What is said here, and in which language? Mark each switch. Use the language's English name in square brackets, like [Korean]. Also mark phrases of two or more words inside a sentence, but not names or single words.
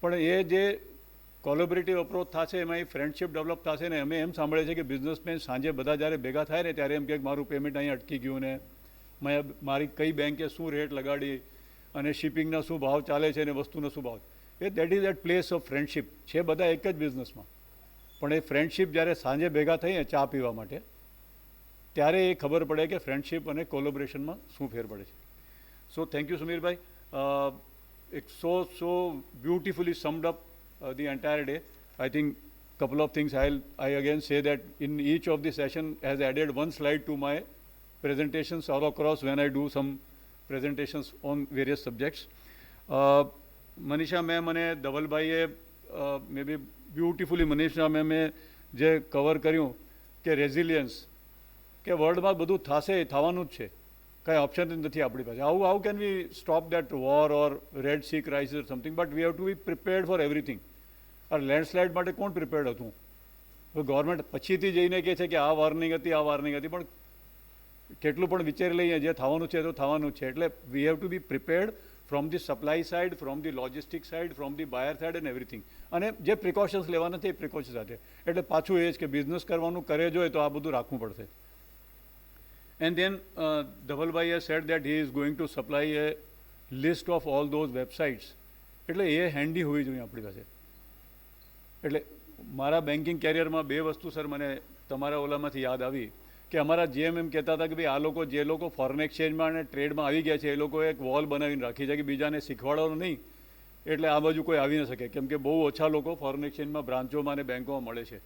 [Gujarati] પણ એ જે [English] collaborative approach [Gujarati] થશે એમાં એ [English] friendship develop [Gujarati] થશે ને અમે એમ સાંભળે છે કે બિઝનેસમેન સાંજે બધા જ્યારે ભેગા થાય ને ત્યારે એમ કે મારું પેમેન્ટ અહીંયા અટકી ગયું ને મારી કઈ બેંકે શું રેટ લગાડી અને શિપિંગના શું ભાવ ચાલે છે અને વસ્તુનો શું ભાવ [English] that is at place of friendship [Gujarati] છે બધા એક જ બિઝનેસમાં પણ એ ફ્રેન્ડશિપ જ્યારે સાંજે ભેગા થઈએ ચા પીવા માટે ત્યારે એ ખબર પડે કે ફ્રેન્ડશિપ અને કોલેબોરેશનમાં શું ફેર પડે છે. [English] So thank you સમીરભાઈ. It's so beautifully summed up the entire day. I think couple of things I again say that in each of the session has added one slide to my presentations all across when I do some presentations on various subjects. [Gujarati] Manisha ma'am અને ધવલભાઈએ [English] maybe beautifully [Gujarati] Manisha ma'am જે કવર કર્યું કે રેઝિલિયન્સ કે વર્લ્ડમાં બધું થશે એ થવાનું જ છે, કાંઈ ઓપ્શન જ નથી આપણી પાસે. [English] How can we stop that war or Red Sea crisis or something, but we have to be prepared for everything. [Gujarati] આ લેન્ડસ્લાઇડ માટે કોણ પ્રિપેર્ડ હતું? ગવર્મેન્ટ પછીથી જઈને કહે છે કે આ વોર્નિંગ હતી, આ વોર્નિંગ હતી, પણ કેટલું પણ વિચારી લઈએ જે થવાનું છે તો થવાનું જ છે. [English] એટલે we have to be prepared from the supply side, from the logistic side, from the buyer side and everything. [Gujarati] અને જે પ્રિકોશન્સ લેવાના છે એ પ્રિકોશન્સ સાથે. એટલે પાછું એ જ કે બિઝનેસ કરવાનું કરે જોઈએ તો આ બધું રાખવું પડશે. [English] And then Dhavalbhai has said that he is going to supply a list of all those websites. [Gujarati] એટલે એ હેન્ડી હોવી જોઈએ આપણી પાસે. એટલે મારા [English] banking career [Gujarati] બે વસ્તુ સર મને તમારા ઓલામાંથી યાદ આવી કે અમારા જેમ એમ કહેતા હતા કે ભાઈ આ લોકો જે લોકો [English] foreign exchange [Gujarati] અને ટ્રેડમાં આવી ગયા છે એ લોકોએ એક વોલ બનાવીને રાખી છે કે બીજાને શીખવાડવાનું નહીં, એટલે આ બાજુ કોઈ આવી ન શકે, કેમ કે બહુ ઓછા લોકો [English] foreign exchange [Gujarati] બ્રાન્ચોમાં અને બેંકોમાં મળે છે.